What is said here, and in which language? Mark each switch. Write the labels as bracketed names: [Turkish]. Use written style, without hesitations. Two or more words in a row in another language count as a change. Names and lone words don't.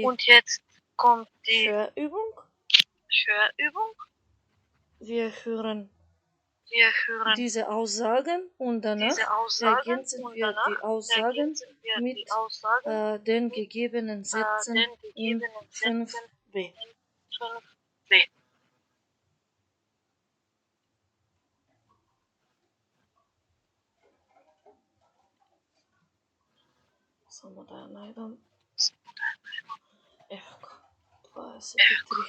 [German] Und jetzt kommt die Hörübung. Hörübung. Wir hören Wir hören diese Aussagen und danach diese Aussagen ergänzen und wir danach die Aussagen ergänzen wir mit die Aussagen den gegebenen Sätzen den in gegebenen 5b. 5b. [Macedonian] Samo da ja najdem. Evo ga. 23.